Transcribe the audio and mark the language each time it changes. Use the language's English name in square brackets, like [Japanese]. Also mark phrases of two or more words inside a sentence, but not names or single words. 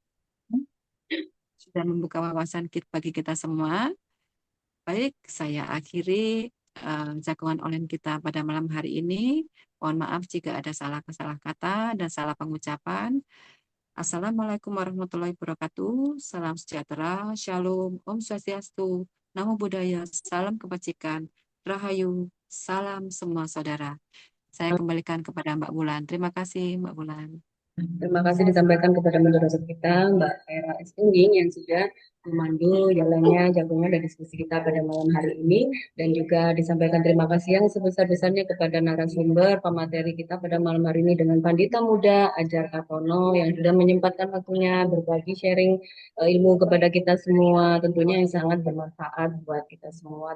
[Indonesian] sudah membuka wawasan bagi kita semua. Baik, saya akhiri jagoan online kita pada malam hari ini. Mohon maaf jika ada salah kata dan salah pengucapan. [Arabic] السلام عليكم ورحمة الله وبركاته. [Indonesian] Salam sejahtera, shalom, [Sanskrit] om swastiastu, [Pali] namo buddhaya, [Indonesian] salam kebajikan, rahayu, salam semua saudara. Saya kembalikan kepada Mbak Bulan. Terima kasih Mbak Bulan. Terima kasih disampaikan kepada moderator kita, Mbak Vera Estungging, yang sudah memandu jalannya jagoan dan diskusi kita pada malam hari ini. Dan juga disampaikan terima kasih yang sebesar-besarnya kepada narasumber pemateri kita pada malam hari ini dengan Pandita Muda Ajar Kartono yang sudah menyempatkan waktunya berbagi sharing ilmu kepada kita semua, tentunya yang sangat bermanfaat buat kita semua.